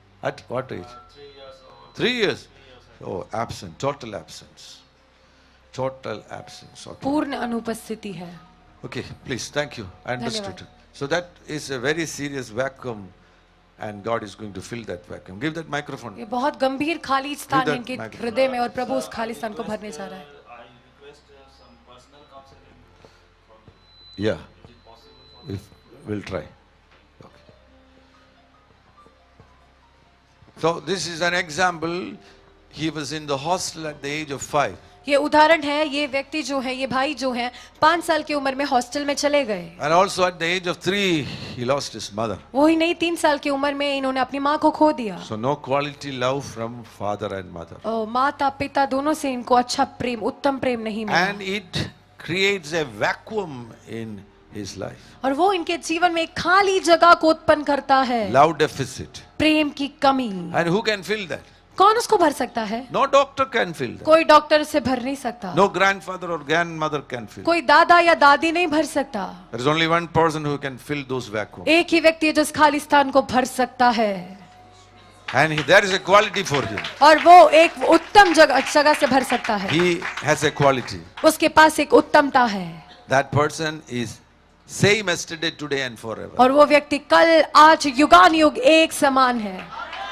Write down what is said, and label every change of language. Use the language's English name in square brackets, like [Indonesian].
[English] At what age? 3 years old. 3 years? Oh, absent. Total absence. Total absence. Okay. [Hindi] पूर्ण अनुपस्थिति है. [English] Okay, please. Thank you. I understood. So that is a very serious vacuum and God is going to fill that vacuum. Give that microphone. [Hindi] ये बहुत गंभीर खाली स्थान है [English] that [Hindi] इनके [English] microphone. [Hindi] हृदय में और प्रभु उस खाली स्थान को भरने जा रहा है. [English] I request some personal counseling from Yeah, is it possible for we'll try. Okay. So this is an example. He was in the hostel at the age of 5. [Hindi] ये उदाहरण है. ये व्यक्ति जो है, ये भाई जो है, 5 साल की उम्र में हॉस्टल में चले गए. [English] And also at the age of 3, he lost his mother. [Hindi] वो ही नहीं, 3 साल की उम्र में इन्होंने अपनी माँ को खो दिया. [English] So no quality love from father and mother. [Hindi] माता पिता दोनों से इनको अच्छा प्रेम, उत्तम प्रेम नहीं मिला. [English] And it creates a vacuum in his life. [Hindi] और वो इनके जीवन में एक खाली जगह को उत्पन्न करता है. [English] Love deficit. [Hindi] प्रेम की कमी. [English] And who can fill that? [Hindi] कौन उसको भर सकता है? [English] No doctor can fill that. [Hindi] कोई डॉक्टर से भर नहीं सकता. [English] No grandfather or grandmother can fill. [Hindi] कोई दादा या दादी नहीं भर सकता. [English] There is only one person who can fill those vacuums. [Hindi] एक ही व्यक्ति है जो इस खाली स्थान को भर सकता है. [English] And there is a quality for him. [Hindi] और वो एक उत्तम जगह से भर सकता है. [English] He has a quality. [Hindi] उसके पास एक उत्तमता है. [English] That person is same yesterday, today and forever. [Hindi] और वो व्यक्ति कल, आज, युगानुयुग एक समान है.